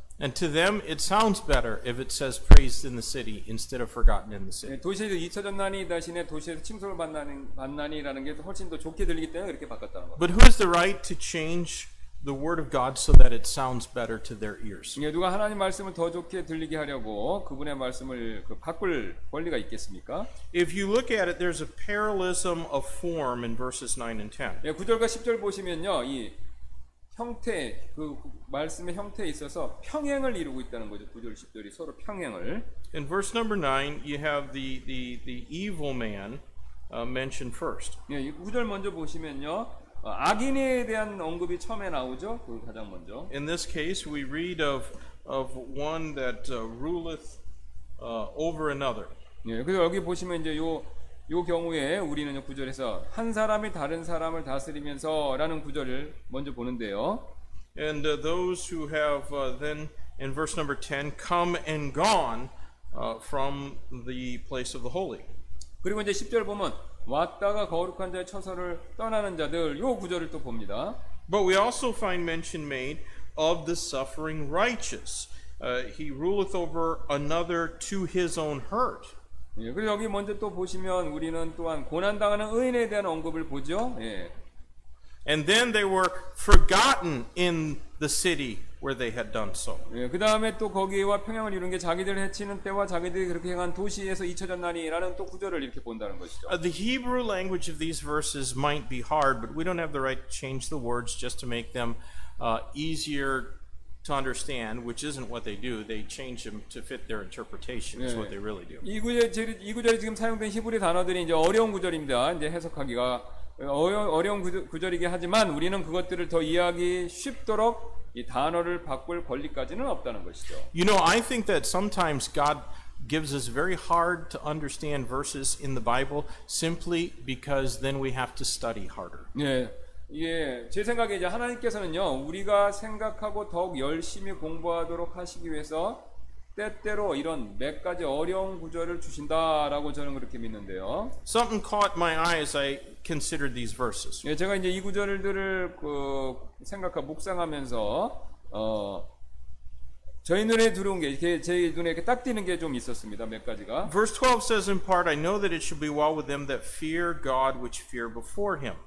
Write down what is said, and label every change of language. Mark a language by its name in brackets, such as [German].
[English] And to them, it sounds better if it says praised in the city instead of forgotten in the city. [Korean] 예, 도시에서 잊혀졌나니 대신에 도시에서 칭송을 받나니라는 게 훨씬 더 좋게 들리기 때문에 그렇게 바꿨다는 겁니다. [English] But who has the right to change the word of God so that it sounds better to their ears? [Korean] 예, 누가 하나님 말씀을 더 좋게 들리게 하려고 그분의 말씀을 바꿀 권리가 있겠습니까? [English] If you look at it, there's a parallelism of form in verses 9 and 10. [Korean] 예, 9절과 10절 보시면요, 이 형태, 그 말씀의 형태에 있어서 평행을 이루고 있다는 거죠. 9절, 10절이 서로 평행을. [English] In verse number 9, you have the evil man mentioned first. [Korean] 예, 9절 먼저 보시면요, 악인에 대한 언급이 처음에 나오죠. 그 가장 먼저. [English] In this case, we read of one that ruleth over another. [Korean] 예, 그래서 여기 보시면 이제 요 경우에 우리는 9절에서 한 사람이 다른 사람을 다스리면서라는 구절을 먼저 보는데요. [English] And those who have then in verse number 10 come and gone from the place of the holy. [Korean] 그리고 이제 10절 보면 왔다가 거룩한 자의 처소를 떠나는 자들, 요 구절을 또 봅니다. [English] But we also find mention made of the suffering righteous. He ruleth over another to his own hurt. [Korean] 예, 그리고 여기 먼저 또 보시면 우리는 또한 고난당하는 의인에 대한 언급을 보죠. 예. [English] And then they were forgotten in the city where they had done so. [Korean] 예, 그 다음에 또 거기와 평행을 이룬 게 자기들 해치는 때와 자기들이 그렇게 행한 도시에서 잊혀졌나니라는 또 구절을 이렇게 본다는 것이죠. [English] The Hebrew language of these verses might be hard, but we don't have the right to change the words just to make them easier to understand, which isn't what they do. They change them to fit their interpretation. Is what they really do. [Korean] 이 구절이 지금 사용된 히브리 단어들이 이제 어려운 구절입니다. 이제 해석하기가 어려운 구절이긴 하지만 우리는 그것들을 더 이해하기 쉽도록 이 단어를 바꿀 권리까지는 없다는 것이죠. [English] You know, I think that sometimes God gives us very hard to understand verses in the Bible simply because then we have to study harder. [Korean] 예. 예, 제 생각에 이제 하나님께서는요, 우리가 생각하고 더욱 열심히 공부하도록 하시기 위해서 때때로 이런 몇 가지 어려운 구절을 주신다라고 저는 그렇게 믿는데요. [English] Something caught my eye as I considered these verses. [Korean] 예, 제가 이제 이 구절들을 묵상하면서 저희 눈에 들어온 게 제 눈에 이렇게 딱 띄는 게 좀 있었습니다. 몇 가지가. [English] Verse 12 says in part, I know that it shall be well with them that fear God which fear before him.